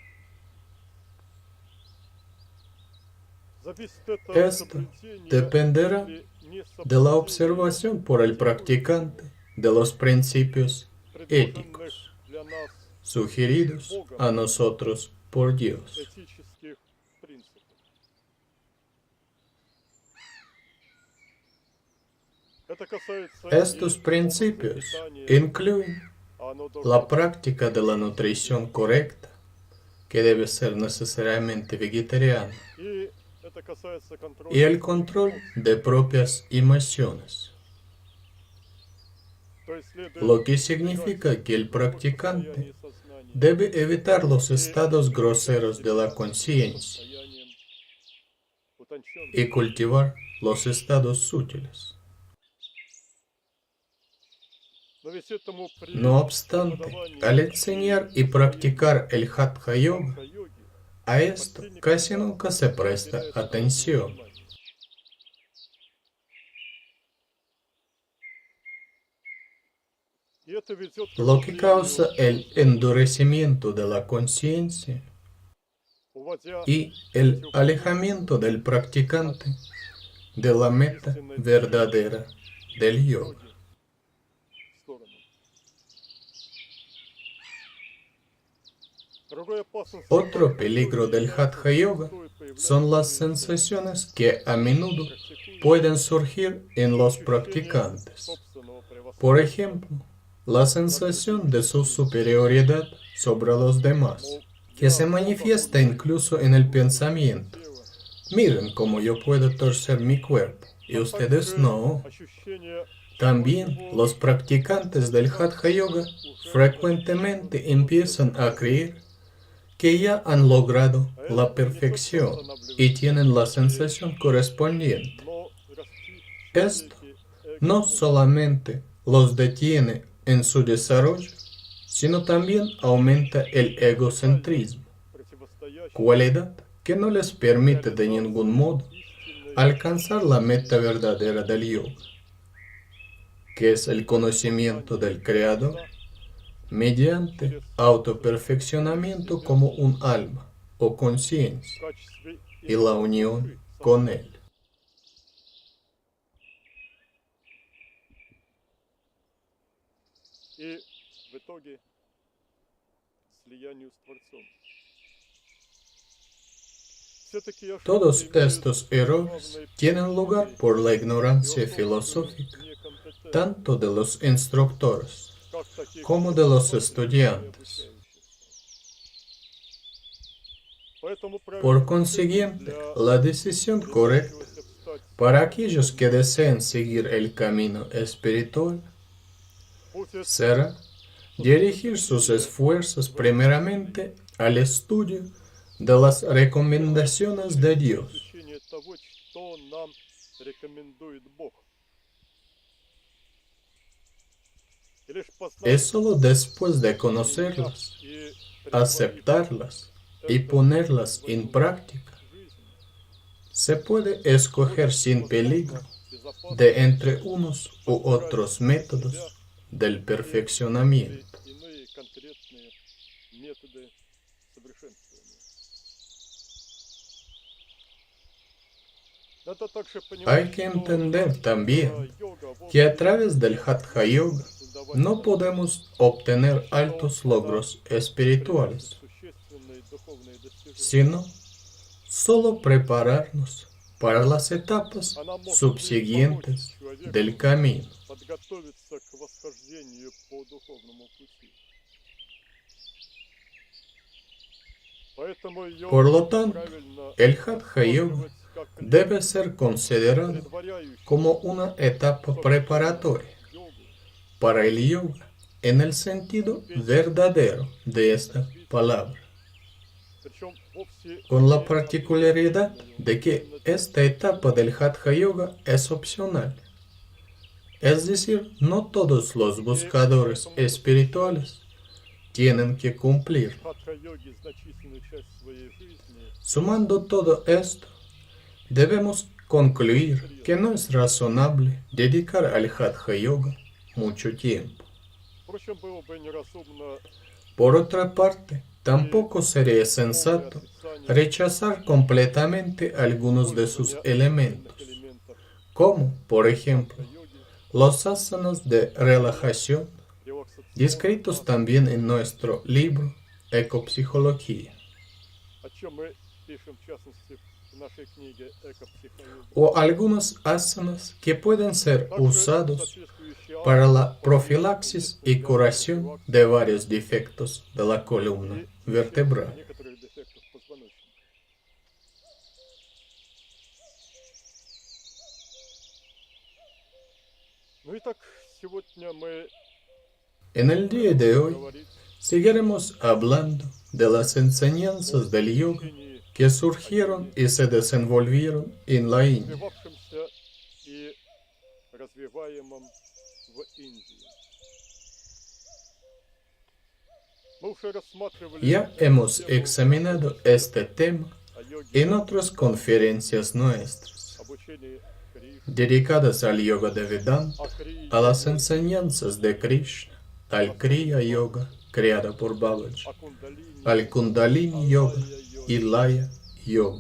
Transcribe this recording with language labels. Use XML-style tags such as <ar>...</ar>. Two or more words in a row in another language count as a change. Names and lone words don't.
<es>Esto dependerá de la observación por el practicante de los principios éticos sugeridos a nosotros por Dios.</es> <ru>этических принципов. Это касается</ru> <es>Estos</es> <ru>и</ru> <es>principios</es> <ru>питания,</ru> <es>incluyen</es> <ru>оно должно</ru> <es>la práctica de la nutrición correcta, que debe ser necesariamente vegetariana,</es> <ru>и это касается контроля</ru> <es>y el control de propias emociones,</es> <ru>То есть следует</ru> <es>lo que significa que el practicante</es> <ru>состояние сознания</ru> <es>debe evitar los estados groseros de la conciencia</es> <ru>состоянием утонченным.</ru> <es>y cultivar los estados sutiles.</es> <ru>Но ведь этому при</ru> <es>No obstante, al enseñar y practicar el Hatha Yoga,</es> <ru>йоге</ru> <es>a esto casi nunca se presta atención.</es> <ru>И это ведет к</ru> <es>Lo que</es> <ru>укреплению,</ru> <es>causa el endurecimiento de la conciencia</es> <ru>уводя</ru> <es>y el alejamiento del practicante de la meta verdadera del yoga.</es> <ru>в сторону. Другой опасный</ru> <es>Otro peligro del Hatha Yoga son las sensaciones que a menudo pueden surgir en los practicantes.</es> <ru>собственного превосходства.</ru> <es>Por ejemplo, la sensación de su superioridad sobre los demás, que se manifiesta incluso en el pensamiento. Miren cómo yo puedo torcer mi cuerpo, y ustedes no.</es> <ru>Ощущение</ru> <es>También los practicantes del Hatha Yoga frecuentemente empiezan a creer que ya han logrado la perfección y tienen la sensación correspondiente.</es> <ru>но расти</ru> <es>Esto no solamente los detiene en su desarrollo, sino también aumenta el egocentrismo,</es> <ru>противостоящий</ru> <es>cualidad que no les permite de ningún modo alcanzar la meta verdadera del yoga, que es el conocimiento del Creador mediante autoperfeccionamiento como un alma o conciencia</es> <ru>в качестве</ru> <es>y la unión con Él.</es> <ru>и в итоге слиянию с Творцом. Все-таки ошибки</ru> <es>Todos</es> <ru>имеют</ru> <es>estos errores tienen lugar por la ignorancia filosófica,</es> <ru>некомпетентность,</ru> <es>tanto de los instructores</es> <ru>как таких</ru> <es>como de los</es> <ru>обучающихся.</ru> <es>estudiantes.</es> <ru>Поэтому</ru> <es>Por</es> <ru>правильно</ru> <es>consiguiente,</es> <ru>для</ru> <es>la decisión correcta</es> <ru>решившихся встать</ru> <es>para aquellos que deseen seguir el camino espiritual</es> <ru>путь этот</ru> <es>será dirigir sus esfuerzos primeramente al estudio de las recomendaciones de Dios,</es> <ru>изучение того, что нам рекомендует Бог. И лишь познав</ru> <es>es solo después de conocerlas,</es> <ru>и</ru> <es>aceptarlas y ponerlas en práctica,</es> <ru>жизнь,</ru> <es>se puede escoger sin peligro</es> <ru>безопасно</ru> <es>de entre unos u otros métodos del perfeccionamiento.</es> <ru>и иные конкретные методы совершенствования. Надо также</ru> <es>Hay</es> <ru>понимать,</ru> <es>que</es> <ru>что</ru> <es>entender también</es> <ru>йога вовсе</ru> <es>que a través del Hatha Yoga no podemos obtener altos logros espirituales,</es> <ru>существенные духовные достижения.</ru> <es>sino solo prepararnos para las etapas</es> <ru>Она может лишь</ru> <es>subsiguientes</es> <ru>помочь человеку</ru> <es>del camino.</es> <ru>подготовиться к восхождению по духовному пути. Поэтому йога</ru> <es>Por lo tanto,</es> <ru>правильно</ru> <es>el Hatha Yoga</es> <ru>рассматривать как</ru> <es>debe ser considerado</es> <ru>предваряющий</ru> <es>como una etapa preparatoria</es> <ru>йогу,</ru> <es>para el yoga en el sentido verdadero de esta palabra,</es> <ru>причем вовсе</ru> <es>con la particularidad de que esta etapa del Hatha Yoga es opcional. Es decir, no todos los buscadores espirituales tienen que cumplir.</es> <ru>хатха-йоги значительную часть своей жизни</ru> <es>Sumando todo esto, debemos concluir que no es razonable dedicar al Hatha Yoga mucho tiempo.</es> <ru>Впрочем, было бы неразумно</ru> <es>Por otra parte, tampoco sería sensato rechazar completamente algunos de sus elementos,</es> <ru>элементов</ru> <es>como, por ejemplo,</es> <ru>йоги,</ru> <es>los asanas de relajación,</es> <ru>релаксационных</ru> <es>descritos también en nuestro libro Ecopsicología,</es> <ru>о чем мы пишем, в частности, в нашей книге «Экопсихология».</ru> <es>o algunos asanas que pueden ser</es> <ru>Также</ru> <es>usados</es> <ru>соответствующие</ru> <es>para</es> <ru>асаны</ru> <es>la</es> <ru>позволяют</ru> <es>profilaxis</es> <ru>действовать</ru> <es>y</es> <ru>для</ru> <es>curación</es> <ru>профилактики</ru> <es>de varios defectos de la columna</es> <ru>и лечения</ru> <es>vertebral.</es> <ru>некоторых дефектов позвоночника. Ну и так, сегодня мы</ru> <es>En el día de</es> <ru>продолжим</ru> <es>hoy</es> <ru>говорить</ru> <es>seguiremos hablando de las enseñanzas</es> <ru>о</ru> <es>del yoga</es> <ru>учении</ru> <es>que</es> <ru>о</ru> <es>surgieron</es> <ru>йоге,</ru> <es>y se desenvolvieron en la India.</es> <ru>развивавшемся и развиваемом в Индии. Мы уже рассматривали</ru> <es>Ya</es> <ru>эту</ru> <es>hemos</es> <ru>тему</ru> <es>examinado este tema</es> <ru>о йоге,</ru> <es>en otras conferencias nuestras,</es> <ru>обучении Кришны,</ru> <es>dedicadas al yoga de Vedanta,</es> <ru>о Крия</ru> <es>a las</es> <ru>йоге,</ru> <es>enseñanzas de Krishna, al Kriya Yoga, creada por Babaji,</es> <ru>о кундалини,</ru> <es>al Kundalini Yoga</es> <ru>о лая</ru> <es>y</es> <ru>йоге.</ru> <es>Laya Yoga.</es>